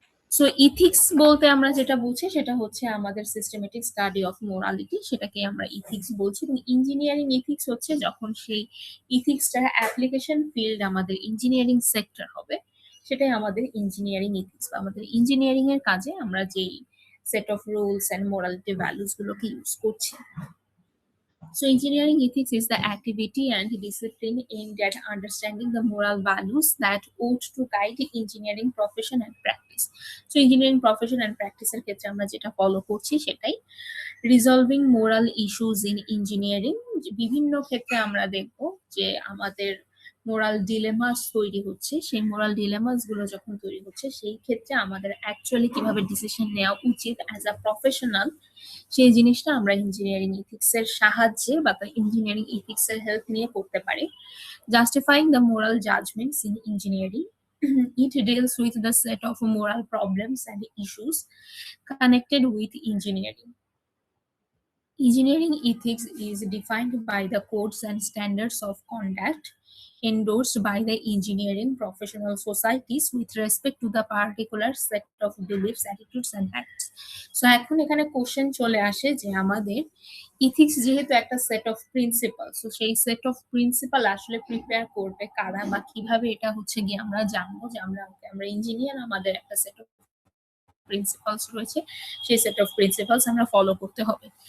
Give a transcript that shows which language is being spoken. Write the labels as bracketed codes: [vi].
[bn] So ethics বলতে আমরা যেটা বুঝি সেটা হচ্ছে আমাদের সিস্টেমেটিক স্টাডি অফ মোরালিটি, সেটাকে আমরা ইথিক্স বলছি। এবং ইঞ্জিনিয়ারিং ইথিক্স হচ্ছে যখন সেই ইথিক্সটার অ্যাপ্লিকেশন ফিল্ড আমাদের ইঞ্জিনিয়ারিং সেক্টর হবে, সেটাই আমাদের ইঞ্জিনিয়ারিং ইথিক্স। বা আমাদের ইঞ্জিনিয়ারিং এর কাজে আমরা যেই set of rules and morality values গুলোকে ইউজ করছি। [en] So, engineering ethics is the activity and discipline aimed at understanding the moral values that ought to guide engineering profession and practice. So, engineering profession and practice [bn] এর ক্ষেত্রে আমরা যেটা follow করছি সেটাই resolving moral issues in engineering. বিভিন্ন ক্ষেত্রে আমরা দেখব যে আমাদের মোরাল ডিলেমাস তৈরি হচ্ছে, সেই মোরাল ডিলেমাস গুলো যখন তৈরি হচ্ছে সেই ক্ষেত্রে আমাদের অ্যাকচুয়ালি কিভাবে ডিসিশন নেওয়া উচিত [en] as a professional, [bn] সেই জিনিসটা আমরা ইঞ্জিনিয়ারিং ইথিক্স এর সাহায্যে বা ইঞ্জিনিয়ারিং ইথিক্স এর হেল্প নিয়ে করতে পারি। [en] Justifying the moral judgments in engineering, it deals with the set of moral problems and issues connected with engineering. Engineering ethics is defined by the codes and standards of conduct endorsed by the engineering professional societies with respect to the particular set of beliefs, attitudes and acts. [bn] So এখন এখানে question চলে আসে যে আমাদের ethics যেহেতু একটা set of principal, so সেই set of principal আসলে প্রিপেয়ার করবে কারা বা কিভাবে এটা হচ্ছে গিয়ে আমরা জানবো যে আমরা ইঞ্জিনিয়ার, আমাদের একটা সেট অফ প্রিন্সিপালস রয়েছে, সেই সেট অফ প্রিন্সিপালস আমরা ফলো করতে হবে।